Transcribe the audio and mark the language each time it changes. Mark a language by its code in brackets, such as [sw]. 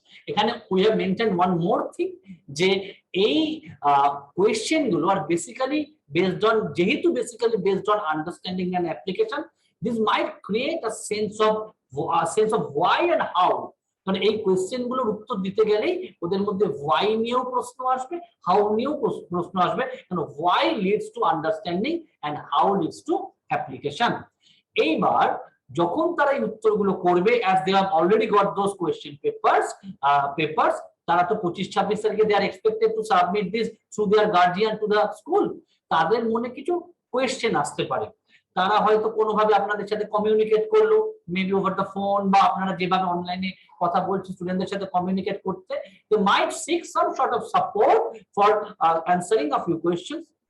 [en] এখানে we have maintain one more thing, [bn] যে এই কোয়েশ্চেন গুলো [en] আর basically based on, যেহেতু basically based on understanding and application, this might create a sense of why and how. [bn] মানে এই question গুলোর উত্তর দিতে গেলেই ওদের মধ্যে ওয়াই নিয়েও প্রশ্ন আসবে, হাউ নিয়েও প্রশ্ন আসবে, কারণ [en] Why leads to understanding and how leads to application. [bn] এইবার যখন তারা এই উত্তরগুলো করবে, [en] as they have already got those question papers, [bn] তারা তো 25-26 তারিখে [en] they are expected to submit this through their guardian to the school, [bn] তাদের মনে কিছু কোয়েশ্চেন আসতে পারে। তারা হয়তো কোনোভাবে আপনাদের সাথে কমিউনিকেট করলো, [en] maybe over the phone, [bn] বা আপনারা যেভাবে অনলাইনে কথা বলছেন স্টুডেন্টদের সাথে কমিউনিকেট করতে, [en] they might seek some sort of support for answering a few questions।